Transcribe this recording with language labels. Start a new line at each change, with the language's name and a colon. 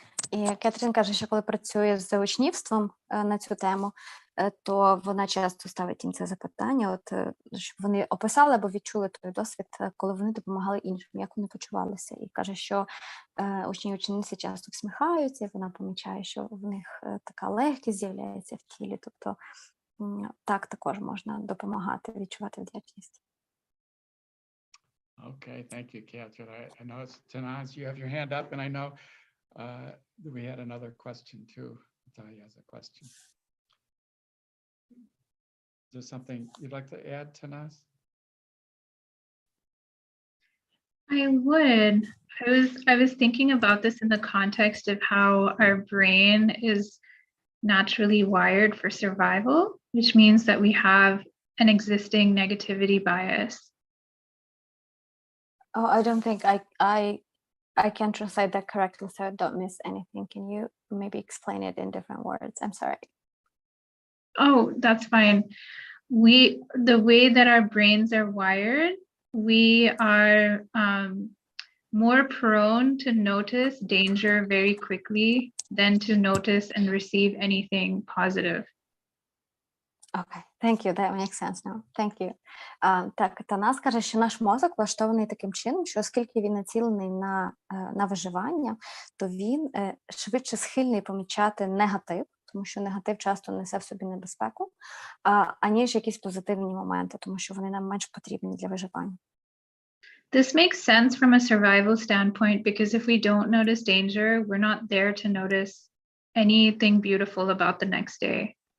Ukrainian: І Кетрін каже, що коли працює з учнівством на цю тему, то вона часто ставить їм це запитання, щоб вони описали або відчули той досвід, коли вони допомагали іншим, як вони почувалися. І каже, що учні і учениці часто всміхаються, і вона помічає, що в них така легкість з'являється в тілі. Тобто так також можна допомагати, відчувати вдячність.
English: Okay, thank you, Catherine. I know it's Tanaz, you have your hand up, and I know we had another question too. Natalia has a question. Is there something you'd like to add, Tanaz? I would. I was thinking about this in the context of how our brain is naturally wired for survival, which means that we have an existing negativity bias. Oh, I don't think I can translate that correctly, so I don't miss anything. Can you maybe explain it in different words? I'm sorry. Oh, that's fine. The way that our brains are wired, we are more prone to notice danger very quickly than to notice and receive anything positive. Okay, thank you. That makes sense now. Thank you.
Ukrainian: Так, Танас каже, що наш мозок влаштований таким чином, що оскільки він націлений на виживання, то він швидше схильний помічати негатив, тому що негатив часто несе в собі небезпеку, аніж якісь позитивні моменти, тому що вони нам менш потрібні для виживання.
English: This makes sense from a survival standpoint, because if we don't notice danger, we're not there to notice anything beautiful about the next day.